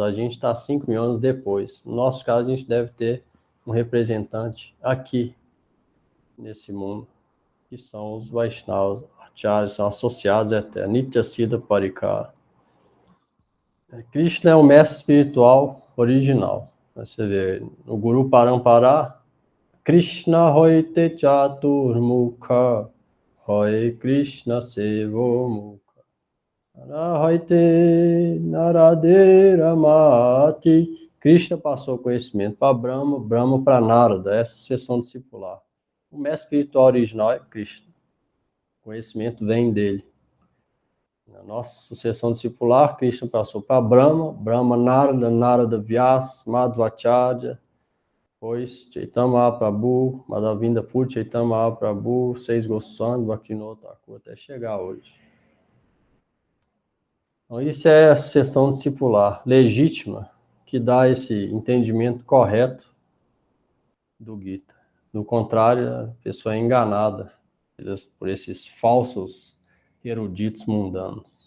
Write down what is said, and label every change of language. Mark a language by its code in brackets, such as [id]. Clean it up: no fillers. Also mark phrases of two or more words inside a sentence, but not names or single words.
[pt] A gente está 5.000 anos depois. No nosso caso, a gente deve ter um representante aqui, nesse mundo, que são os Vaishnavas, Acharyas, são associados até Nitya Siddha Parikara. Krishna é o mestre espiritual original. Você vê, no Guru Parampara, [bn] কৃষ্ণ হইতে চতুর্মুখ, হয় কৃষ্ণ সেবো মুখ, হইতে নারদের মতি. [pt] Krishna passou conhecimento para Brahma, Brahma para Narada, essa sucessão discipular. O mestre espiritual original é Krishna. O conhecimento vem dele. Na nossa sucessão discipular, Krishna passou para Brahma, Brahma Narada, Narada Vyasa, Madhvacharya, depois Chaitanya Mahaprabhu, Madhavinda Puri, Chaitanya Mahaprabhu, 6 Goswami, Bhaktivinoda Thakur, até chegar hoje. Então, isso é a sucessão discipular legítima, que dá esse entendimento correto do Gita. Do contrário, a pessoa é enganada por esses falsos eruditos mundanos.